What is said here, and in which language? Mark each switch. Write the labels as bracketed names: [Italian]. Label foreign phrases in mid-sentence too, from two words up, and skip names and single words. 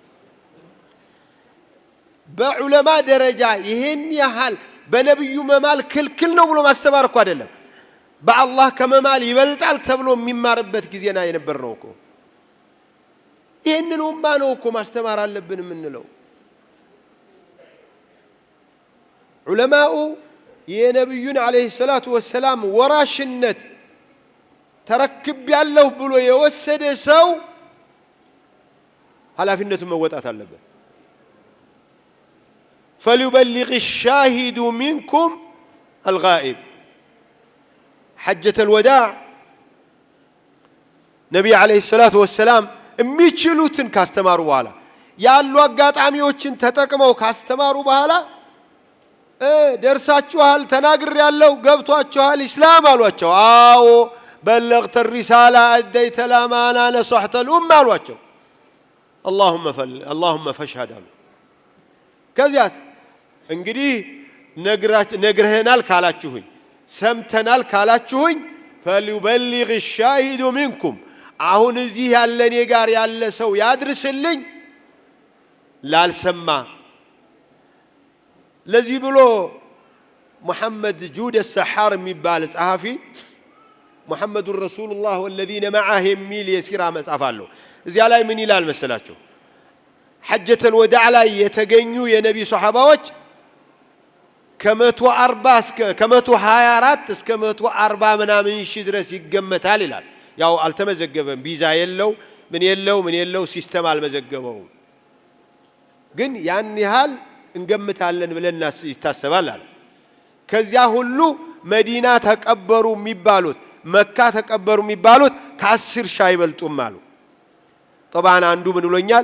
[Amharic] በዑለማ ደረጃ ይሄን ያህል በነብዩ መማል ክልክል ነው ብሎ ማስተማር እኮ አይደለም፣ በአላህ ከመማል ይበልጣል ተብሎ የሚማርበት ጊዜና የነበር ነው እኮ። ይሄንን ኡማ ነው እኮ ማስተማር አለብን የምንለው። ዑለማኡ የነብዩን [Arabic] عليه الصلاة والسلام [Amharic] ወራሽነት ተረክብ ያለው ብሎ የወሰደ ሰው ኃላፊነቱን መወጣት አለበት። [Arabic] فليبلغ الشاهد منكم الغائب حجة الوداع [Amharic] ነብዩ [Arabic] عليه الصلاة والسلام [Amharic] የሚችሉትን ካስተማሩ በኋላ ያሉ አጋጣሚዎችን ተጠቅመው ካስተማሩ በኋላ ደርሳችኋል፣ ተናግሬያለሁ፣ ገብቷችኋል ኢስላም አሏቸው። አዎ [Arabic] بلغت الرسالة أديت الأمانة نصحت الأمة [Amharic] አሏቸው። [Arabic] اللهم فاشهد [Amharic] አሉ። ከዚያስ እንግዲህ ነግረህናል ካላችሁኝ ሰምተናል ካላችሁኝ [Arabic] فليبلغ الشاهد منكم [Amharic] አሁን እዚህ ያለ እኔ ጋር ያለ ሰው ያድርስልኝ ላልሰማ። ለዚህ ብሎ محمد جود السحار የሚባል ጸሐፊ محمد رسول الله والذين معه የሚል የሲራ መጽሐፍ አለው። እዚያ ላይ ምን ይላል መሰላችሁ? [Arabic] حجة الوداع [Amharic] ላይ የተገኙ የነቢ ሱሐባዎች ከ124 እስከ 140 ምናምን ሺህ ድረስ ይገመታል ይላል። ያው አልተመዘገበም፣ ቪዛ የለው ምን የለው ሲስተም አልመዘገበውም። ግን ያን ያህል እንገምታለን ብለን ይታሰባል አለ። ከዚያ ሁሉ መዲና ተቀበሩ የሚባሉት መካ ተቀበሩ የሚባሉት ከ10 ሺህ አይበልጡም አሉ። طبعا አንዱ ምን ብሎኛል?